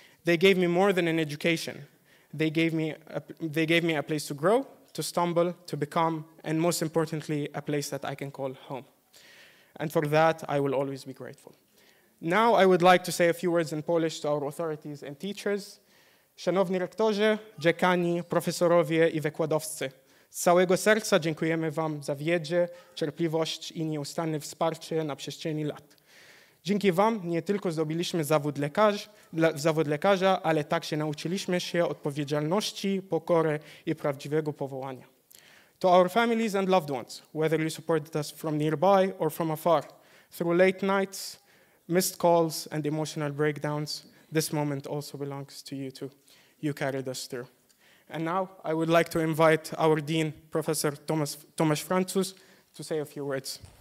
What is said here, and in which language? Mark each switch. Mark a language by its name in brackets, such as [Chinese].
[English] They gave me more than an education. They gave me a place to grow, to stumble, to become, and most importantly, a place that I can call home. And for that, I will always be grateful. Now, I would like to say a few words in Polish to our authorities and teachers. [Polish] Szanowni rektorzy, dziekani, profesorowie i wykładowcy, z całego serca dziękujemy Wam za wiedzę, cierpliwość i nieustanne wsparcie na przestrzeni lat. Dzięki Wam nie tylko zdobyliśmy zawód lekarza, ale także nauczyliśmy się odpowiedzialności, pokory i prawdziwego powołania. [English] To our families and loved ones, whether you supported us from nearby or from afar, through late nights, missed calls, and emotional breakdowns, this moment also belongs to you too. You carried us through. And now I would like to invite our Dean, Professor Tomasz Francuz, to say a few words.